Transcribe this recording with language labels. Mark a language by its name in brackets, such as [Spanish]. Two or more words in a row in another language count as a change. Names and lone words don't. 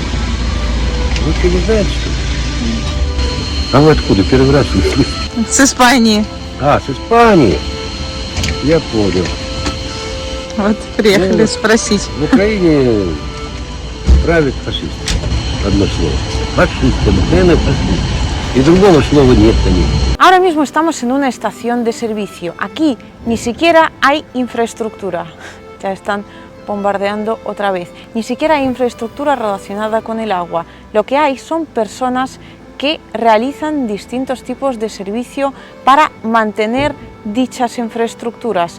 [Russian] Вы что, не знаете, что ли? А вы откуда? Первый раз слышали? С Испании. А, с Испании. Я понял. Вот приехали спросить. В Украине правят фашисты. Одно слово. Фашисты, обыкновенные фашисты. Y другого слова нет на них. [Spanish] Ahora mismo estamos en una estación de servicio. Aquí ni siquiera hay infraestructura. Ya están bombardeando otra vez. Ni siquiera hay infraestructura relacionada con el agua. Lo que hay son personas que realizan distintos tipos de servicio para mantener dichas infraestructuras.